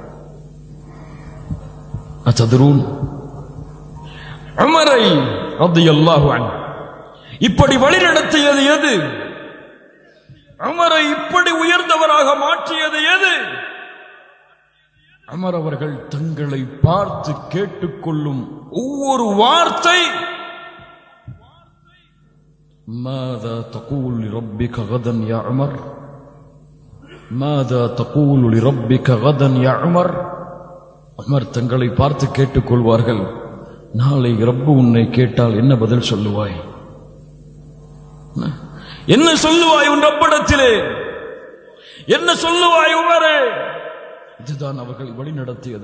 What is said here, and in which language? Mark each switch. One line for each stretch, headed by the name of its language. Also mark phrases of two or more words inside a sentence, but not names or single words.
Tamil: அத்ததுரூன், உமரை
Arabic: رضي الله عنه
Tamil: இப்படி வழிநடத்தியது எது? உமரை இப்படி உயர்ந்தவராக மாற்றியது எது? உமர் அவர்கள் தங்களை பார்த்து கேட்டுக்கொள்ளும் ஒவ்வொரு வார்த்தை,
Arabic: ماذا تقول لربك غدا يا عمر؟ ماذا تقول لربك غدا يا عمر؟
Tamil: உமர் தங்களை பார்த்து கேட்டுக்கொள்வார்கள், நாளை ரப்பு உன்னை கேட்டால் என்ன பதில் சொல்லுவாய்? என்ன சொல்லுவாய் உன் ரப்பிடத்திலே? என்ன சொல்லுவாய் உமரே? இதுதான் அவர்களை வழிநடத்தியது.